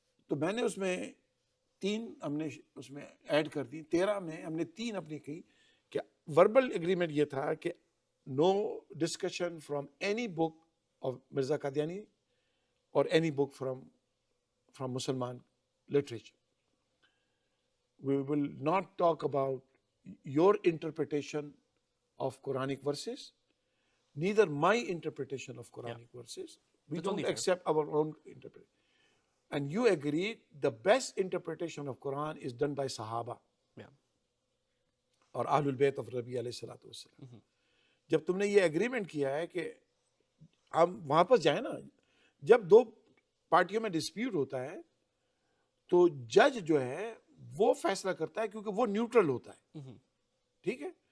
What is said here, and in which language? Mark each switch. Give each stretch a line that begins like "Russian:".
Urdu: تو میں نے اس میں 3 ہم نے اس میں ایڈ کر دی, 13 میں ہم نے 3 اپنی کی کہ وربل ایگریمنٹ یہ تھا کہ
English: no discussion from any book of Mirza Qadiani
Urdu: اور
English: Any book from مسلمان literature. We will not talk about your interpretation of Quranic verses, neither my interpretation of Quranic verses. We don't accept our own interpretation. And you agree the best interpretation of Quran is done by Sahaba.
Urdu: اور اہل البیت of نبی علیہ الصلوۃ والسلام. جب تم نے یہ اگریمنٹ کیا ہے کہ ہم وہاں پر جائیں نا, جب 2 پارٹیوں میں ڈسپیوٹ ہوتا ہے تو جج جو ہے وہ فیصلہ کرتا ہے کیونکہ وہ نیوٹرل ہوتا ہے, ٹھیک ہے.